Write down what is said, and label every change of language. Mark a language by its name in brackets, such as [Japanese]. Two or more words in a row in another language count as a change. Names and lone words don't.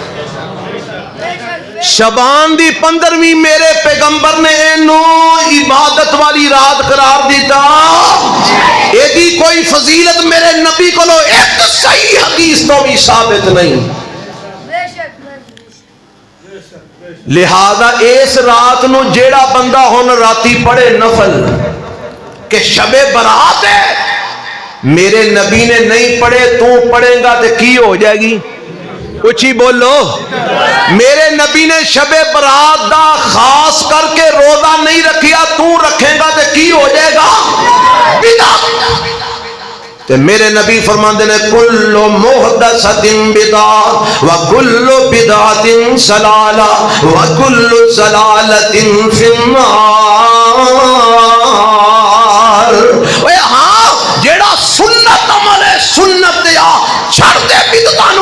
[Punjabi] شبان دی 15ویں میرے پیغمبر نے اینو عبادت والی رات قرار دیتا. ایدی کوئی فضیلت میرے نبی کو ایک صحیح حدیث تو بھی ثابت نہیں. لہذا اس رات نو جیڑا بندہ ہن راتی پڑھے نفل کہ شب برات ہے، میرے نبی نے نہیں پڑھے، تو پڑھے گا تو کی ہو جائے گی؟ اچھی بولو. میرے نبی نے شب برات دا خاص کر کے روزہ نہیں رکھیا، تو رکھے گا تو کی ہو جائے گا؟ بدعت. تے میرے نبی فرماندے نے [Arabic] کل محدثۃ بدعۃ وکل بدعۃ ضلالہ وکل ضلالۃ فی النار. [Punjabi] اے ہاں جیڑا سنت عمل ہے سنت دیا چھڑ دے بدعتانو.